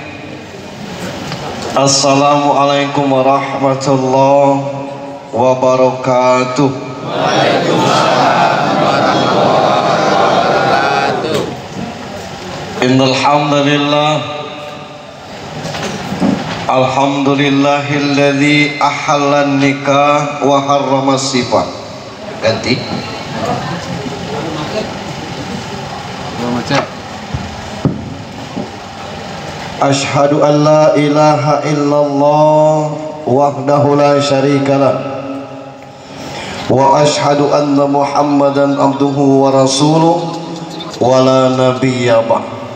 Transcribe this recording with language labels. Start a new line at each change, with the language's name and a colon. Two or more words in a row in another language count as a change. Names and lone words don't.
Arabic: السلام عليكم ورحمة الله وبركاته. وعليكم السلام ورحمة الله وبركاته. إن الحمد لله الحمد لله الذي أحل النكاح وحرم السفاح.
Javanese: Ganti.
Arabic: أشهد أن لا إله إلا الله وحده لا شريك له وأشهد أن محمدا عبده ورسوله ولا نبي بعد.